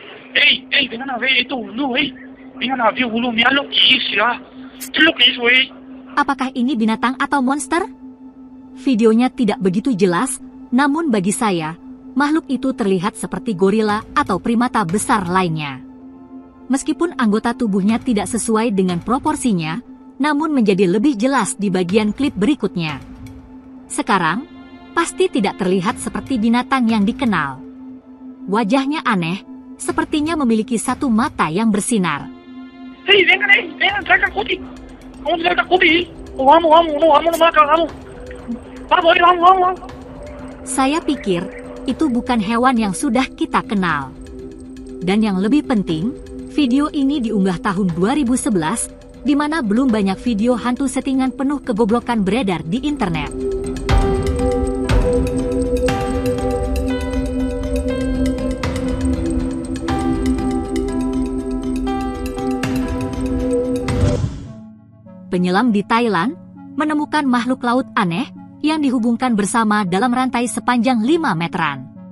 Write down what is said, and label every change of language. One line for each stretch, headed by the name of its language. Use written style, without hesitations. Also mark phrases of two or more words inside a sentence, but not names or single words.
Spanish: vengan a ver esto, boludo, vengan a ver, boludo, mira lo que hice, ¿Qué es lo que hizo,
Indonesian: Apakah ini binatang atau monster? Videonya tidak begitu jelas, namun bagi saya, makhluk itu terlihat seperti gorila atau primata besar lainnya. Meskipun anggota tubuhnya tidak sesuai dengan proporsinya, namun menjadi lebih jelas di bagian klip berikutnya. Sekarang, pasti tidak terlihat seperti binatang yang dikenal. Wajahnya aneh, sepertinya memiliki satu mata yang bersinar.
Spanish: Vengan, traigan Coti. Vamos a traer a Coti. Vamos, vamos.
Indonesian: Saya pikir, itu bukan hewan yang sudah kita kenal. Dan yang lebih penting, video ini diunggah tahun 2011, di mana belum banyak video hantu settingan penuh kegoblokan beredar di internet. Penyelam di Thailand menemukan makhluk laut aneh yang dihubungkan bersama dalam rantai sepanjang 5 meteran.